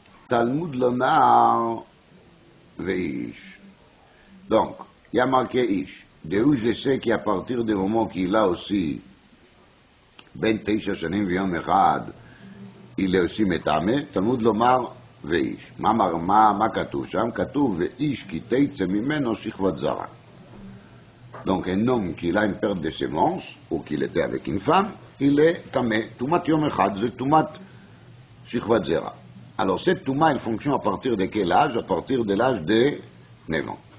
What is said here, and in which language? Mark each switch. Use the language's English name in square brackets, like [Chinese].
[Hebrew] Talmud lomar veish. [French] Donc, il y a marqué ish. De où je sais qu'à partir du moment qu'il a aussi [Hebrew] ben 9 shanim v'yom echad, [French] il est aussi metame, [Hebrew] Talmud lomar veish. מה כתוב שם? כתוב ואיש כי תצא ממנו שכבת זרה. [French] Donc un homme qui a une perte de sémence, ou qu'il était avec une femme, il est tamé. [Hebrew] Tumat yom echad, [French] c'est tumat shikvat zera. Alors cette touma, elle fonctionne à partir de quel âge? À partir de l'âge de 9 ans.